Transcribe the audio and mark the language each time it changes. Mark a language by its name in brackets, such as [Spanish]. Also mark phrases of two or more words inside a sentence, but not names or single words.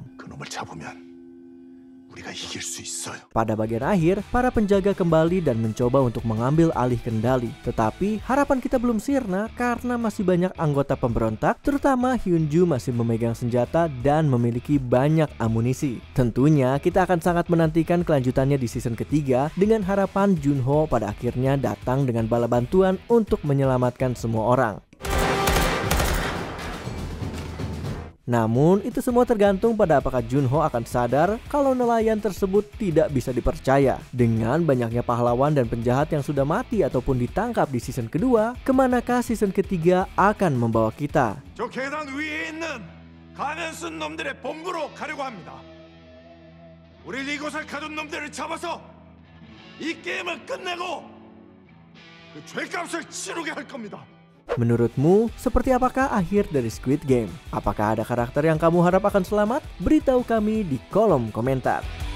[Korean] 그놈을 잡으면 우리가 이길 수 있어요. [Indonesian] Pada bagian akhir, para penjaga kembali dan mencoba untuk mengambil alih kendali. Tetapi, harapan kita belum sirna karena masih banyak anggota pemberontak, terutama Hyunju masih memegang senjata dan memiliki banyak amunisi. Tentunya, kita akan sangat menantikan kelanjutannya di season ketiga dengan harapan Jun-ho pada akhirnya datang dengan bala bantuan untuk menyelamatkan semua orang. Namun, itu semua tergantung pada apakah Jun-ho akan sadar kalau nelayan tersebut tidak bisa dipercaya. Dengan banyaknya pahlawan dan penjahat yang sudah mati ataupun ditangkap di season kedua, kemanakah season ketiga akan membawa kita? [Korean] 저 계단 위에 있는 가면 쓴 놈들의 본부로 가려고 합니다. 우리 이곳을 가둔 놈들을 잡아서 이 게임을 끝내고 그 죄값을 치르게 할 겁니다. [Indonesian] Menurutmu, seperti apakah akhir dari Squid Game? Apakah ada karakter yang kamu harap akan selamat? Beritahu kami di kolom komentar.